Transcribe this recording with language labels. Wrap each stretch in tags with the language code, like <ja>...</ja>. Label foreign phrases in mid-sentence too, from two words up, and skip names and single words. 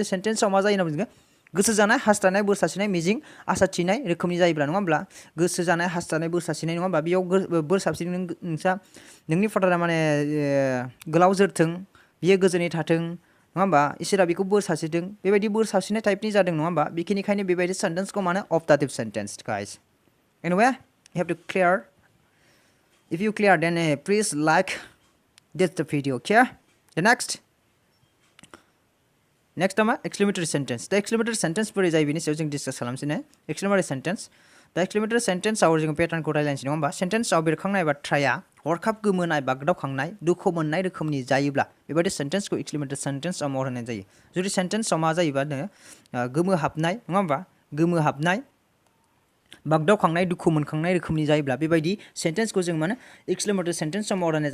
<brx>सेन्टेन्सआव मा जायो होनना बुङो गोसो जानाय हास्थायनाय बोर सारस्रिनाय मिजिं आसा थिनाय रोखोमनि जायोब्ला नङा होमब्ला गोसो जानाय हास्थायनाय बोर सारस्रिनाय नङा होमबा बेयाव बोर सारस्रिनो नोंनि फादारा माने गोलाव जोरथों बियो गोजोनै थाथों नङा होमबा इसोरा बेखौ बोर सारस्रिथों बेबायदि बोर सारस्रिनाय टाइपनि जादों नङा होमबा बेखिनिखायनो बेबायदि सेन्टेन्सखौ माने</brx> <en>optative sentence</en> <brx>गाइस</brx> <en>anyway you have to clear if you clear then please like this the video okay the next</en> <brx>मा</brx> <en>exclamatory sentence</en> <brx>दा</brx> <en>exclamatory sentence</en> <brx>बोरै जायो बेनि सायाव जों डिसकास खालामसै ने</brx> <en>exclamatory sentence</en> <brx>दा</brx> <en>exclamatory sentenceआव</en> <brx>जों पेटार्नखौ रायलायनोसै नङा होमबा सेन्टेन्सआव बेरखांनाय बाथ्राया हरखाब गोमोनाय बागदावखांनाय दुखु मोननाय रोखोमनि जायोब्ला बेबायदि</brx> <en>sentenceखौ exclamatory sentenceआव</en> <brx>महर होनाय जायो जुदि सेन्टेन्सआव मा जायोबा गोमोहाबनाय नङा होमबा गोमोहाबनाय बागदावखांनाय दुखु मोनखांनाय रोखोमनि जायोब्ला बेबायदि सेन्टेन्सखौ जों माने</brx> <en>exclamatory sentenceआव</en> <brx>महर होनाय</brx>